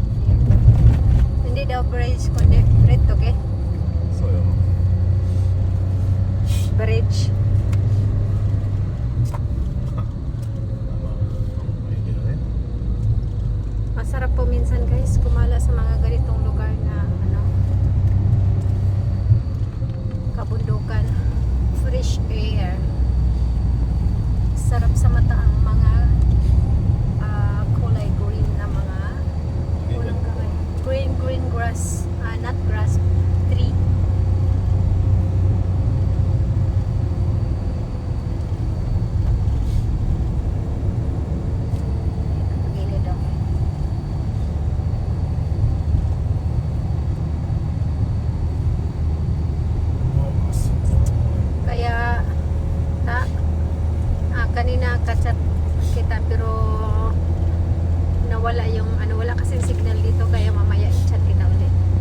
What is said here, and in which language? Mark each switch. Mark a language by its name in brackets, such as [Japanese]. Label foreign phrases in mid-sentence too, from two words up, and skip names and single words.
[Filipino] Hindi daw bridge, kundi bridge to, [English] okay? [Japanese] そうよ [English] Bridge. [Filipino] Masarap po minsan guys kumala sa mga ganitong lugar na ano, kabundukan, [English] fresh air. [Filipino] Sarap sa mata ang mga kulay green na mga unang kamay. [English] Green grass, not grass, tree. [Filipino] Gilid ako. Kaya kanina kachat kita pero nawala yung ano, wala kasing signal dito kaya mamaya i-chat kita ulit.